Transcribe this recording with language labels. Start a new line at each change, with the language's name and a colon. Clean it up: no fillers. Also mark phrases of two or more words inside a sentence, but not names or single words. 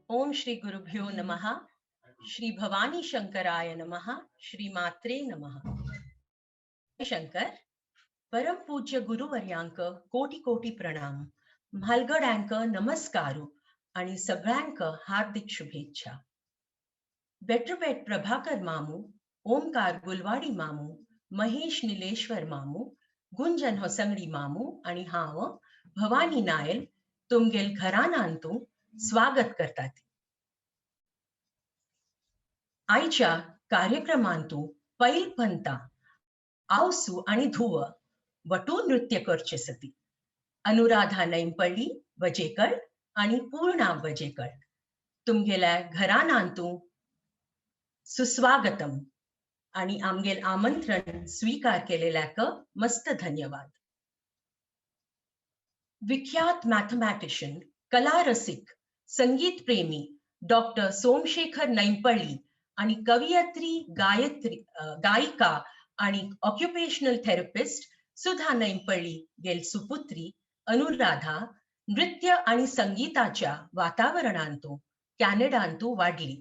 Sanskrit: ओम श्री गुरुभ्यो नमः. श्री भवानी शंकराय नमः. श्री मात्रे नमः.
Konkani: शंकर परम पूज्य गुरुवर्यांक कोटी कोटी प्रणाम. म्हालगड्यांक नमस्कारू आणि सगळ्यांक हार्दिक शुभेच्छा. बेट्रुबेट प्रभाकर मामू, ओमकार गुलवाडी मामू, महेश निलेश्वर मामू, गुंजन होसंगडी मामू आणि हांव भवानी नायल तुमगेल घरान आणतू स्वागत करतात. आईच्या कार्यक्रमांतू पैल पंता आवसू आणि धुव वटू नृत्य करचे सती. अनुराधा नैंपळी वजेकर आणि पूर्णा वजेकर तुमगेल्या घरान आणतू सुस्वागतम आणि आमगेल आमंत्रण स्वीकार केलेल्याक मस्त धन्यवाद. विख्यात मॅथमॅटिशियन, कला रसिक, संगीत प्रेमी डॉक्टर सोमशेखर नैंपळी आणि कवयित्री गायिका आणि
English: occupational therapist
Konkani: सुधा नैंपळी गेल सुपुत्री अनुराधा नृत्य आणि संगीताच्या वातावरणांतू कॅनडांतू वाढली.